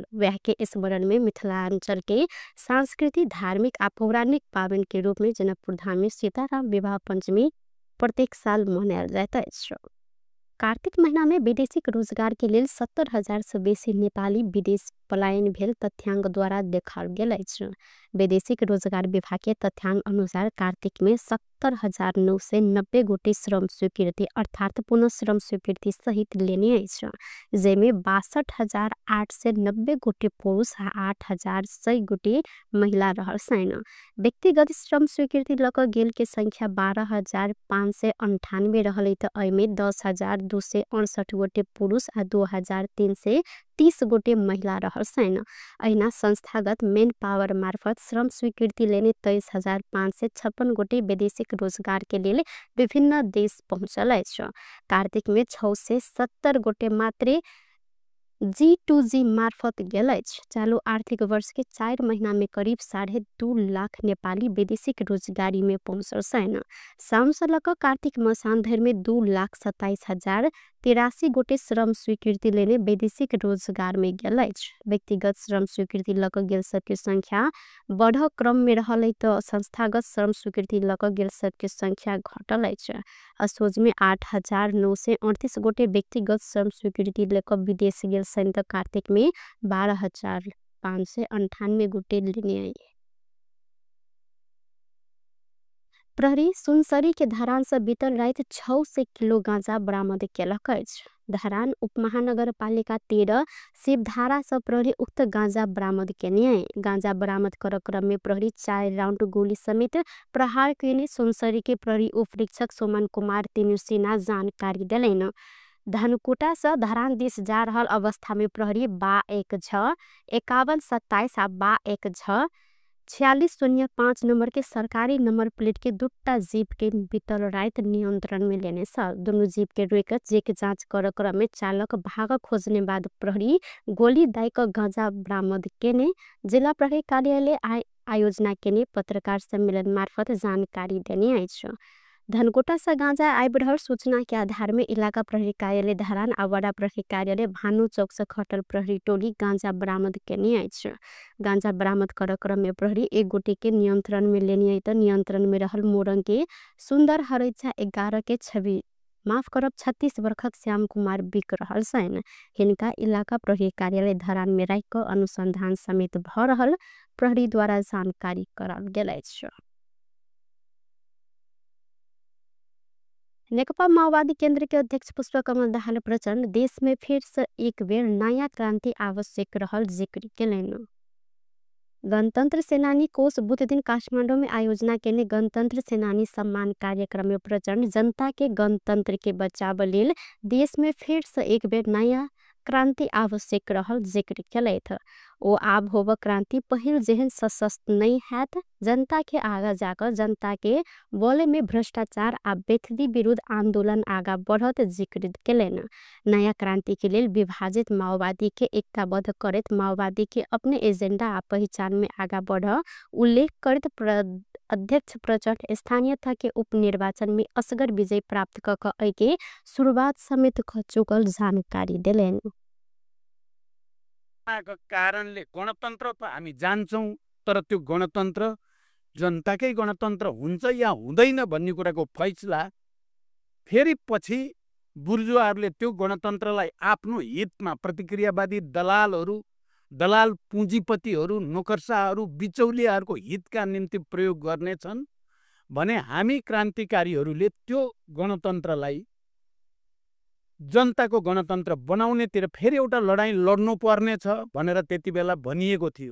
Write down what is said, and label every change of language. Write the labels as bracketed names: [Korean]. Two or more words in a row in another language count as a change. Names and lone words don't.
[Maithili] वह के स्मरण में मिथिलांचल के सांस्कृतिक धार्मिक आ पौराणिक पावन के रूप में जनकपुर धाम में सीताराम विवाह पंचमी प्रत्येक साल मनायल जाइत अछि। कार्तिक महीना में विदेशी रोजगार के लेल 70,000 से बेसी नेपाली विदेश पलायन भेल तथ्यांक द्वारा देखाल गेल अछि। विदेशी रोजगार विभाग के तथ्यांक अनुसार कार्तिक में 70,990 गोटे श्रम स्वीकृति अर्थात पुनः श्रम स्वीकृति सहित लेने अछि, जेमे 62,890 गोटे पुरुष आ 8,100 गोटे महिला रहल छन्। व्यक्तिगत श्रम स्वीकृति लक गेल के संख्या 12,598 रहल त एमे 10,268 गोटे पुरुष आ 2,330 गोटे महिला रहल छन्। अहिना संस्थागत [English] man power [Maithili] मार्फत श्रम स्वीकृति लेने 23,556 गोटे विदेशी रोजगार के लिए विभिन्न देश पहुंचल अछि। कार्तिक में 670 गोटे मात्र G2G मार्फत गेल अछि। चालू आर्थिक वर्ष के 4 महीना में करीब 2.5 लाख नेपाली वैदेशिक रोजगारी में पहुंचल छन्। साउन से लक कार्तिक मसान धरि में 2,27,083 गोटे श्रम स्वीकृति लेने वैदेशिक रोजगार में गेल अछि। व्यक्तिगत श्रम स्वीकृति लक गेल सबके संख्या बढ़ क्रम में रहल त संस्थागत श्रम स्वीकृति लक गेल सबके संख्या घटल अछि। असोज में 8,938 गोटे व्यक्तिगत श्रम स्वीकृति लेकर विदेश गेल छन् त कार्तिक में 12,598 गोटे लेने आए। प्रहरी सुनसरी के धरान से बीतल रात 600 किलो गांजा बरामद केलक अछि। धरान उपमहानगरपालिका 13 शिवधारा से प्रहरी उक्त गांजा बरामद केने है। गांजा बरामद कर क्रम में प्रहरी 4 राउंड गोली समेत प्रहार केने सुनसरी के प्रहरी उपरीक्षक सोमन कुमार तिनुसिना जानकारी दिलेन। धनकुटा से धरान दिस जा रहल अवस्था में प्रहरी 22 51 27 आ 22 4605 नंबर के सरकारी [English] number plate [Maithili] के दुट्टा जीप के बीतल रात नियंत्रण में लेने स। दोनों जीप के रोक जेक जांच कर क्रम में चालक भाग खोजने बाद प्रहरी गोली दायक गांजा बरामद केने जिला प्रहरी कार्यालय आयोजना केने पत्रकार सम्मेलन मार्फत जानकारी देने अछि। धनकोटा से गांजा आइ बढ़ल सूचना के आधार में इलाका प्रहरी कार्यालय धरान आ वडा प्रहरी कार्यालय भानु चौक से खटल प्रहरी टोली गांजा बरामद केने अछि। गांजा बरामद कर क्रम में प्रहरी एक गोटे के नियंत्रण में लेने आई त नियंत्रण में रहल मोरंग के सुंदर हरैचा 11 के छवि 36 वर्षक श्याम कुमार बिक रहल छन्। हिनका इलाका प्रहरी कार्यालय धरान में राख अनुसंधान समेत भ रहल प्रहरी द्वारा जानकारी कराल गेल अछि। नेकपा माओवादी केंद्र के अध्यक्ष पुष्पकमल दाहाल प्रचंड देश में फिर से एक बेर नया क्रांति आवश्यक रहल जिक्र केलनि। गणतंत्र सेनानी कोष बुध दिन काठमांडू में आयोजना केने गणतंत्र सेनानी सम्मान कार्यक्रम में प्रचंड जनता के गणतंत्र के बचाव लेल देश में फिर से एक बेर नया क्रांति आवश्यक रहल जिक्र केलथि। ओ आब होब क्रांति पहिल जेहन सशक्त नहीं हैत। जनता के आगा जाकर जनता के बोले में भ्रष्टाचार आ बेथदी विरुद्ध आंदोलन आगा बढ़त जिक्र केलन। नया क्रांति के लिए विभाजित माओवादी के एकताबद्ध करत माओवादी के अपने एजेंडा आ पहचान में आगा बढ़ उल्लेख करत अध्यक्ष प्रचंड स्थानीयता के उपनिर्वाचन में असगर विजय प्राप्त क के शुरुआत समेत क चुकल जानकारी दिलेन। [Nepali] कारणले गणतन्त्र त हामी जान्छौं तर त्यो गणतन्त्र जनताकै गणतन्त्र हुन्छ या हुँदैन भन्ने कुराको फैसला फेरि पछि बुर्जुवाहरूले त्यो गणतन्त्रलाई आफ्नो हितमा प्रतिक्रियावादी दलाल पुँजीपतिहरू नोकरशाहहरू बिचौलियाहरूको हितका निम्ति प्रयोग गर्नेछन् भने हामी क्रान्तिकारीहरूले त्यो गणतन्त्रलाई जनताको गणतन्त्र बनाउनेतिर फेरि एउटा लडाईँ लड्नु पर्नेछ भनेर त्यति बेला भनिएको थियो।